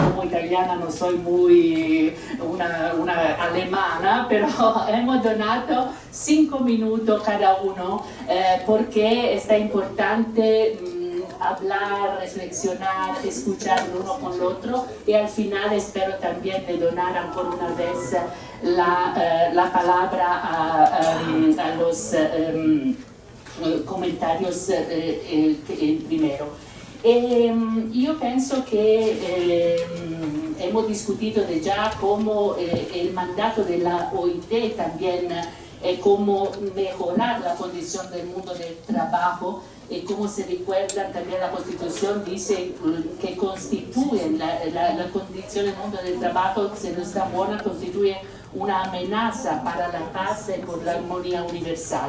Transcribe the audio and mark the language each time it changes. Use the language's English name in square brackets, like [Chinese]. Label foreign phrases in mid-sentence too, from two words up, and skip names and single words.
[Spanish] como italiana, no soy muy una alemana, pero hemos donado 5 minutos cada uno, porque está importante hablar, reflexionar, escuchar el uno con el otro, y al final espero también de donar ancora una vez la palabra a los comentarios primero. [Italian] Io penso che [Spanish] hemos discutido de ya cómo el mandato de la OIT también cómo mejorar la condición del mundo del trabajo, y como se recuerdan también la Constitución dice que constituye la condición del mundo del trabajo, si no está buena, constituye una amenaza para la paz y por la armonía universal.